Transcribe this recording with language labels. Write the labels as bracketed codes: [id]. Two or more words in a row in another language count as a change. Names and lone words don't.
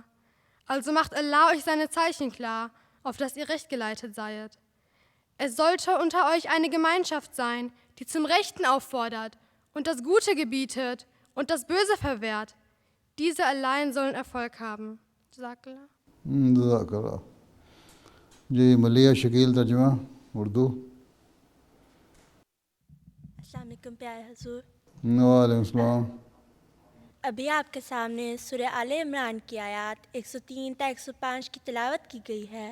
[de] Also macht Allah euch seine Zeichen klar, auf dass ihr recht geleitet seiet. Es sollte unter euch eine Gemeinschaft sein, die zum Rechten auffordert und das Gute gebietet und das Böse verwehrt. Diese allein sollen Erfolg haben. [ar] جزاک [ur] اللہ. جی ملیہ شکیل ترجمہ اردو. [ar] السلام علیکم [ur] پیارے حضور. [ar] وعلیکم السلام. [ur] ابھی آپ کے سامنے سورہ آل عمران کی آیات 103 تا 105 کی تلاوت کی گئی ہے.